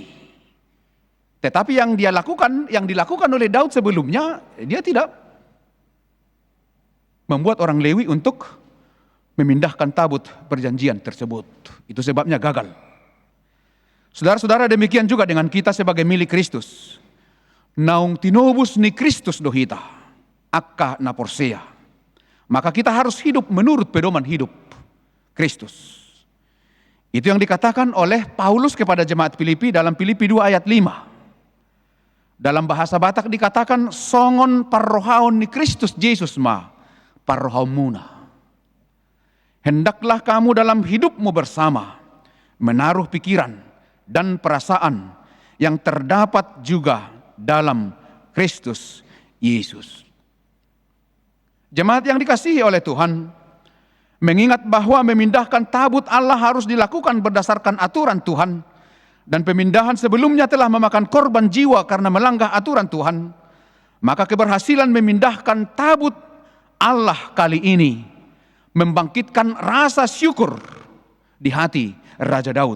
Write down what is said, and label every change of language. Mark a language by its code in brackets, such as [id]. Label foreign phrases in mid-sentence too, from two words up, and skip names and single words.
[id] Tetapi yang dilakukan oleh Daud sebelumnya, dia tidak membuat orang Lewi untuk memindahkan tabut perjanjian tersebut. Itu sebabnya gagal. Saudara-saudara, demikian juga dengan kita sebagai milik Kristus. [bbc] Naung tinobus ni Kristus dohita, akka na porsea. [id] Maka kita harus hidup menurut pedoman hidup Kristus. Itu yang dikatakan oleh Paulus kepada jemaat Filipi dalam Filipi 2 ayat 5. Dalam bahasa Batak dikatakan [bbc] songon parrohaon ni Kristus Yesus ma parrohaon muna. [id] Hendaklah kamu dalam hidupmu bersama menaruh pikiran dan perasaan yang terdapat juga dalam Kristus Yesus. Jemaat yang dikasihi oleh Tuhan, mengingat bahwa memindahkan tabut Allah harus dilakukan berdasarkan aturan Tuhan, dan pemindahan sebelumnya telah memakan korban jiwa karena melanggar aturan Tuhan, maka keberhasilan memindahkan tabut Allah kali ini membangkitkan rasa syukur di hati Raja Daud.